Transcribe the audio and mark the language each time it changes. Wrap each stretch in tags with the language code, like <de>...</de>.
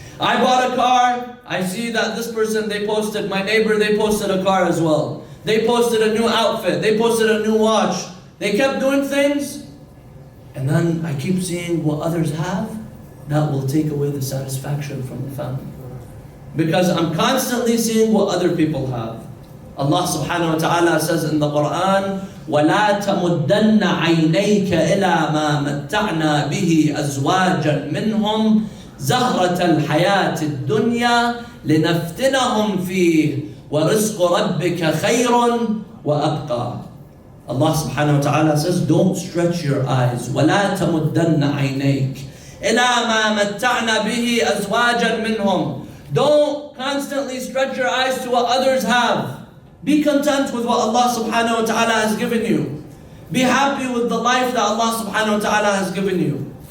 <en>I bought a car. I see that this person, they posted, my neighbor, they posted a car as well. They posted a new outfit. They posted a new watch. They kept doing things. And then I keep seeing what others have. That will take away the satisfaction from the family. Because I'm constantly seeing what other people have. Allah subhanahu wa ta'ala says in the Quran,</en> <ar>وَلَا تَمُدَّنَّ عَيْنَيْكَ إِلَى مَا مَتَّعْنَا بِهِ أَزْوَاجًا مِّنْهُمْ زَهْرَةَ الْحَيَاةِ الدُّنْيَا لِنَفْتِنَهُمْ فِيهِ وَرِزْقُ رَبِّكَ خَيْرٌ وَأَبْقَى.</ar> <en>Allah subhanahu wa ta'ala says, don't stretch your eyes.</en> <ar>وَلَا تَمُدَّنَّ عَيْنَيْكَ إِلَى مَا مَتَّعْنَا بِهِ أَزْوَاجًا مِّنْهُمْ.</ar> <en>Don't constantly stretch your eyes to what others have. Be content with what Allah subhanahu wa ta'ala has given you. Be happy with the life that Allah subhanahu wa ta'ala has given you.</en>